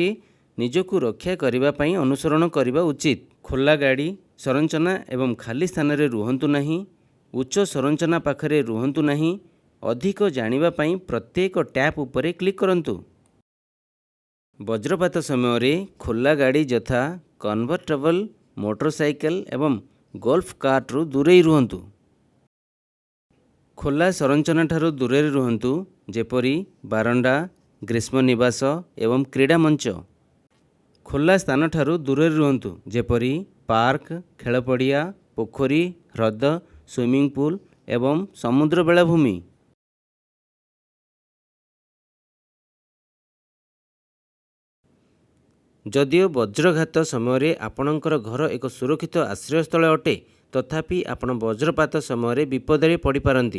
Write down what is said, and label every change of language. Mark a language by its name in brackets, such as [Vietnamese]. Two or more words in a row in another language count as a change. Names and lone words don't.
[Odia] ନିଜକୁ ରକ୍ଷା କରିବା ପାଇଁ ଅନୁସରଣ କରିବା ଉଚିତ। ଖୋଲା ଗାଡ଼ି ସଂରଚନା ଏବଂ ଖାଲି ସ୍ଥାନ ରେ ରୁହନ୍ତୁ ନାହିଁ। ଉଚ୍ଚ ସଂରଚନା ପାଖରେ ରୁହନ୍ତୁ ନାହିଁ। ଅଧିକ ଜାଣିବା ପାଇଁ ପ୍ରତ୍ୟେକ ଟ୍ୟାପ ଉପରେ କ୍ଲିକ କରନ୍ତୁ। ବଜ୍ରପାତ ସମୟ ରେ ଖୋଲା ଗାଡ଼ି ଯଥା କନଭର୍ଟେବଲ, ମୋଟରସାଇକଲ ଏବଂ [English] golf cart [Odia] ରୁ ଦୂରେଇ ରୁହନ୍ତୁ। ଖୋଲା ସଂରଚନା ଠାରୁ ଦୂରେ ରୁହନ୍ତୁ, ଯେପରି ବାରଣ୍ଡା, ଗ୍ରୀଷ୍ମ ନିବାସ ଏବଂ କ୍ରୀଡ଼ା ମଞ୍ଚ। ଖୋଲା ସ୍ଥାନ ଠାରୁ ଦୂରେ ରୁହନ୍ତୁ, ଯେପରି ପାର୍କ, ଖେଳ ପଡ଼ିଆ, ପୋଖରୀ, ହ୍ରଦ, [English] swimming pool [Odia] ଏବଂ ସମୁଦ୍ର ବେଳାଭୂମି। ଯଦିଓ ବଜ୍ରଘାତ ସମୟ ରେ ଆପଣଙ୍କର ଘର ଏକ ସୁରକ୍ଷିତ ଆଶ୍ରୟସ୍ଥଳ ଅଟେ, ତଥାପି ଆପଣ ବଜ୍ରପାତ ସମୟ ବିପଦ ରେ ପଡ଼ି ପାରନ୍ତି।